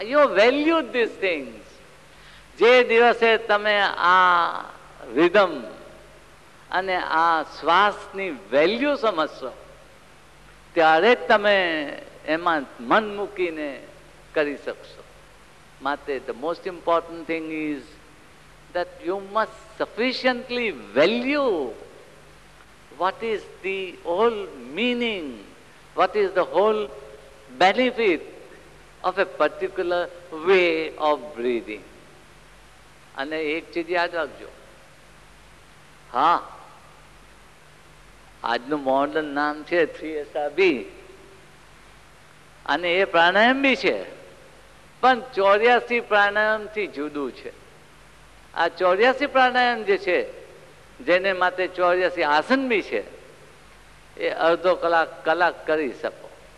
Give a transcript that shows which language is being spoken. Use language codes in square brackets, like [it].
[en] You valued this things. [gu] જે દિવસે તમે આ રિધમ અને આ શ્વાસની વેલ્યુ સમજશો, ત્યારે જ તમે એમાં મન મૂકીને કરી શકશો. [en] માટે the most important thing is that you must sufficiently value what is the whole meaning, what is the whole benefit of a particular way of breathing. [gu] અને એક ચીજ યાદ રાખજો. હા, આજનું મોડર્ન નામ છે 3SRB, અને એ પ્રાણાયામ બી છે, પણ 84 પ્રાણાયામથી જુદું છે. આ 84 પ્રાણાયામ જે છે, જેને માટે 84 આસન બી છે, એ અડધો કલાક કરી શકો.